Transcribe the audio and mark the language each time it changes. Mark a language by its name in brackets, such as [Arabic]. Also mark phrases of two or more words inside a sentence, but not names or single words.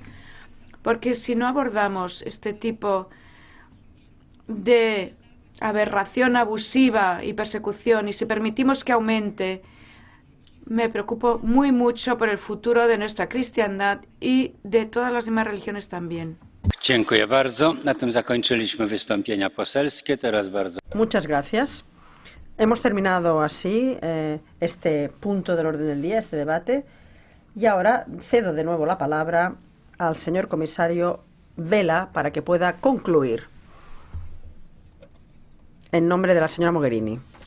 [Spanish] Porque si no abordamos este tipo de aberración abusiva y persecución, y si permitimos que aumente, me preocupo muy mucho por el futuro de nuestra cristiandad y de todas las demás religiones también. [Polish] Dziękuję bardzo. Na tym zakończyliśmy wystąpienia poselskie. Teraz bardzo. [Spanish] Muchas gracias. Hemos terminado así este punto del orden del día, este debate, y ahora cedo de nuevo la palabra al señor comisario Vella para que pueda concluir en nombre de la señora Mogherini.